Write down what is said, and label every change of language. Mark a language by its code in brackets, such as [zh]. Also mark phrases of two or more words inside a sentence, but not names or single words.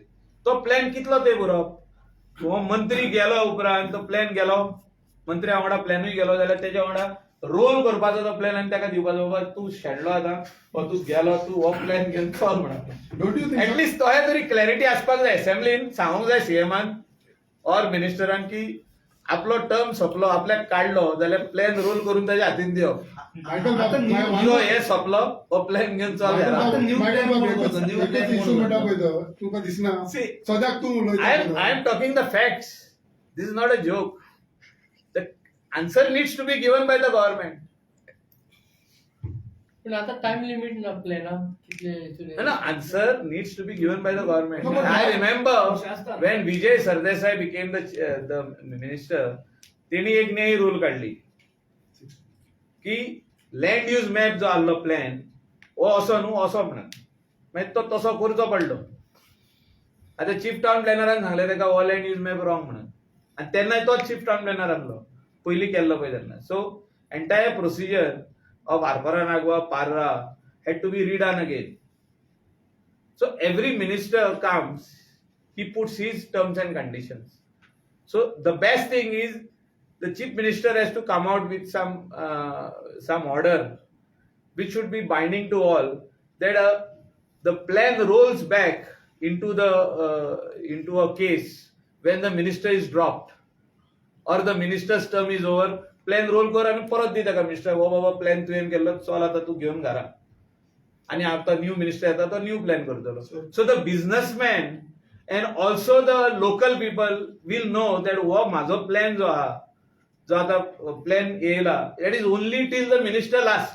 [kok] तो प्लॅन कितलो तेंप उरप. हो मंत्री गेलो उपरांत तो प्लॅन गेलो, मंत्र्या वांगडा प्लॅनूय गेलो जाल्यार तेज्या वांगडा रोल करपाचो तो प्लॅन आनी ताका दिवपाचो, बाबा तूं शेणलो आतां वा तूं गेलो, तूं हो प्लॅन घेवन चल म्हणून. [en] don't you think [kok] ऍटलिस्ट तोहे तरी क्लॅरिटी आसपाक जाय. असेंब्लीन सांगूंक जाय सीएमान ऑर मिनिस्टरान की आपलो टर्म सोंपलो, आपल्याक काडलो जाल्यार [en] plan roll [kok] करून ताच्या हातीन दिवप. Michael, यो हे सोंपलो हो प्लॅन घेवन चल घरा. म्हणटा पळय तो तुका दिसना [en] See, [kok] सद्याक तूं [en] I am talking the facts. This is not a joke. The answer needs to be given by the government. [kok] पण आता [en] time limit [kok] ना प्लॅना कितले [en] No, answer needs to be given by the government. No, but I now- remember when Vijay Sardesai became the minister, [kok] तेणी एक नई रूल काढली की [en] land use map [kok] जो आसलो प्लॅन हो असो न्हू असो म्हणून, मागीर तो तसो करचो पडलो. आतां [en] chief town [kok] प्लॅनरान सांगलें तेका हो [en] land use map wrong [kok] म्हणून, आनी तेन्नाय तोच [en] chief town planner [kok] आसलो पयलीं केल्लो पळय तेन्ना. [en] so entire procedure of Arpara Nagwa, Parra had to be redone again. So every minister comes, he puts his terms and conditions. So the best thing is the chief minister has to come out with some order which should be binding to all, that the plan rolls back into a case when the minister is dropped or the minister's term is over. plan roll [kok] कर आनी परत दी ताका मिनिस्टर, हो बाबा प्लॅन तुवें केल्लो चल आतां तूं घेवन घरा, आनी आतां [en] new minister [kok] येता तो [en] new plan [kok] करतलो. [en] so the businessman and also the local people will know that [kok] हो म्हाजो प्लॅन जो आहा, जो आतां प्लॅन येयला, [en] that is only till the minister last.